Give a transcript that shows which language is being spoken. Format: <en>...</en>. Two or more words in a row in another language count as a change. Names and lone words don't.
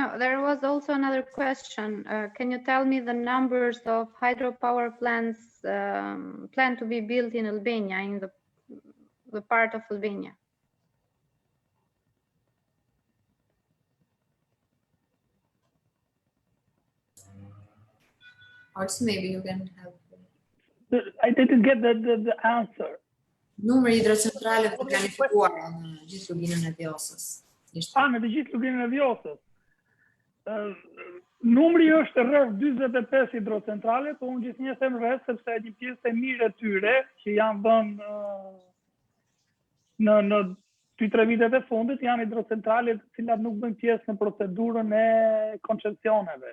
<en>No, there was also another question. Can you tell me the numbers of hydropower plants planned to be built in Albania, in the part of Albania? Also, maybe you can help. I didn't get the answer.</en> <sq>Numri hidrocentrale të planifikuara në gjithë luginën e Vjosës. Në të gjithë luginën e Vjosës. Numri është rreth 45 hidrocentrale, po unë gjithnjë them rreth sepse një pjesë e mirë e tyre që janë dhënë në 2-3 vitet e fundit janë hidrocentrale të cilat nuk bëjnë pjesë në procedurën e koncensioneve.</sq>